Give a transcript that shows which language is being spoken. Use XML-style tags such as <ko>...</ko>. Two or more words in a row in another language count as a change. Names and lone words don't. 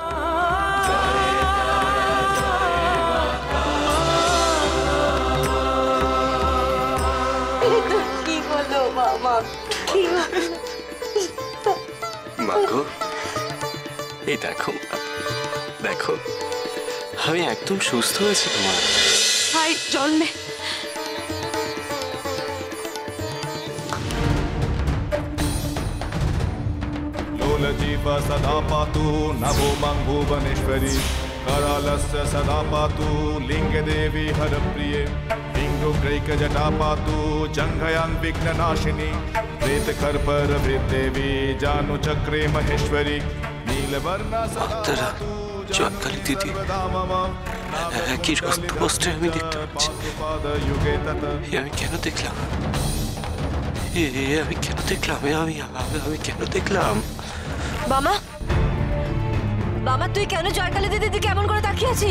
<bn>কি হলো মামা? কি মাগো, এই দেখো দেখো, আমি একদম সুস্থ হয়েছি। তোমার ভাই জল নে।</bn> <sa>लोलजीव सदा पातु नभो मं भुवनेश्वरी करालस्य सदा पातु लिंगदेवी हरप्रिये लिंगोग्रैकजटा पातु जङ्घयां विघ्ननाशिनी प्रेतकर्परभृद्देवी जानुचक्रे महेश्वरी नीलवर्णा सदा पातु</sa> <bn>জয়কালী দিদি একই রক্ত বস্ত্রে আমি দেখতে পাচ্ছি। আমি কেন দেখলাম? আমি কেন দেখলাম? আমি কেন দেখলাম? বাবা, বাবা তুই কেন জয়কালী দিদি কেমন করে তাকিয়ে আছিস?</bn>